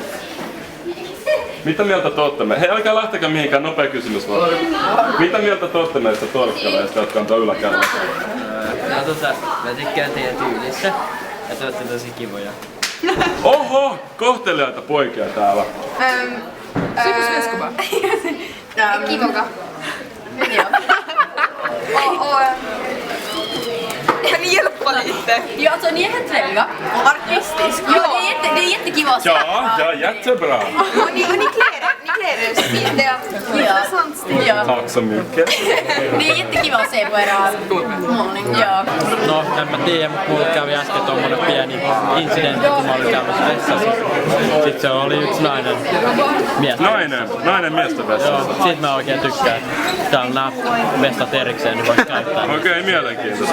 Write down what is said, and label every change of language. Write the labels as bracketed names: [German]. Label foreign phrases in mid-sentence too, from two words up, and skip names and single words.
[Finnish] Mitä mieltä te ootte me? Hei, älkää lähtekää mihinkään, nopea kysymys vaan. Mitä mieltä te ootte meistä torkkeleista, jotka on tuolla yläkäymässä? Mä tykkään teidän tyylistä ja te ootte tosi kivoja. Oho! Kohteliaita poikia täällä. [Swedish] Super svenska Kivoka. Ja. Kan ni hjälpa lite? Ja, alltså ni är helt trevliga och artistiska. Ja, det är jättekiva att Ja, jättebra! Och ni klär er så fint. Det är intressant stil. Ja. Tack så mycket. Det är jättekiva att se på era målning. Ja. [Finnish] No, en mä tiedä, mutta mulla kävi äsken tommonen pieni incidentti, kun mä olin käymässä vessassa. Sitten se oli yksi nainen miestä. Nainen miestä vessassa. Joo, siitä mä oikein tykkään. Täällä on nää vessat erikseen, niin vois käyttää. Okei, mielenkiintoista.